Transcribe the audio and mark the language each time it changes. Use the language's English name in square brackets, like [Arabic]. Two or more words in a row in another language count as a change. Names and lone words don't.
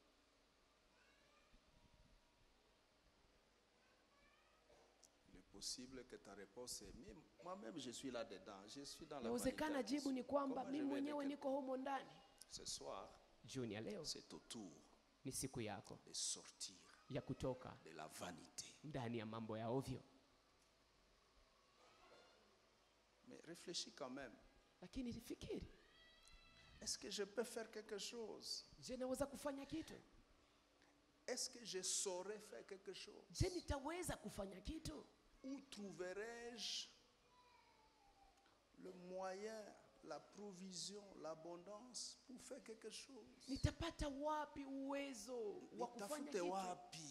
[French] Il est possible que ta réponse est, mais moi-même je suis là-dedans, je suis dans la [Swahili] Inawezekana [French] vanité. [Swahili] jibu ni kwamba [French] Comment je [Swahili] mimi [French] vais [Swahili] mwenyewe [French] déclarer? [Swahili] niko humo ndani. [French] Ce soir, [Swahili] Jioni ya leo [French] c'est au tour [Swahili] ni siku yako [French] de sortir [Swahili] ya kutoka [French] de la vanité. [Swahili] ndani ya mambo ya ovyo. [French] Mais réfléchis quand même. [Swahili] Lakini fikiri, [French] Est-ce que je peux faire quelque chose? [Swahili] je naweza kufanya kitu? [French] Est-ce que je saurais faire quelque chose? [Swahili] Je nitaweza kufanya kitu? [French] Où trouverai-je le moyen, la provision, l'abondance pour faire quelque chose? [Swahili] Nitapata wapi uwezo wa kufanya Nitafute kitu? wapi?